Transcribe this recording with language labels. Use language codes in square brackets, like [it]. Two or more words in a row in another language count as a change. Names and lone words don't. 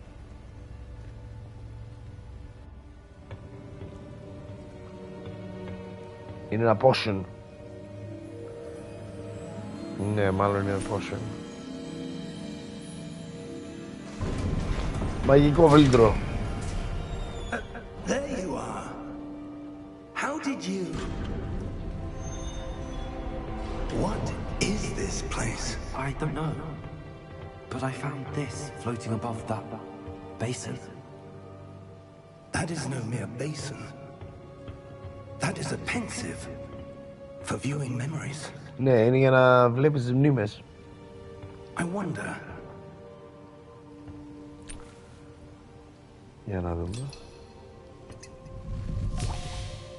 [el] Είναι ένα potion. Ναι, μάλλον είναι ένα potion. Μαγικό φίλτρο. [en] There you are. How did you... What is this place? I don't know. But I found this floating above that basin. That is no mere basin. That is a pensive for viewing memories. [el] Ναι, είναι για να βλέπεις τις μνήμες. [en] I wonder. [el] Για να δούμε.